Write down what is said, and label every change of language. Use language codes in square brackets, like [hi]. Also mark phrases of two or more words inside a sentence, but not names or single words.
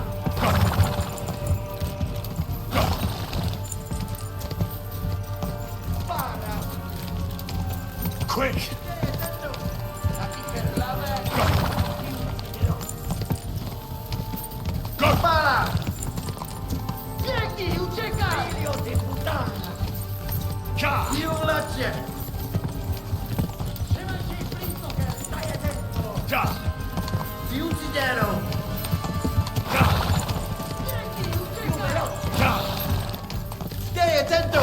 [en] Go! Go! [it] Spara! [en] Quick! Go! [it] Spara! Tieni, ucieka! Figlio di puttana! Ka! Più la gente! Stai attento! Ka! Ti ucciderò! Ka! Più veloce! Ka! Stai attento!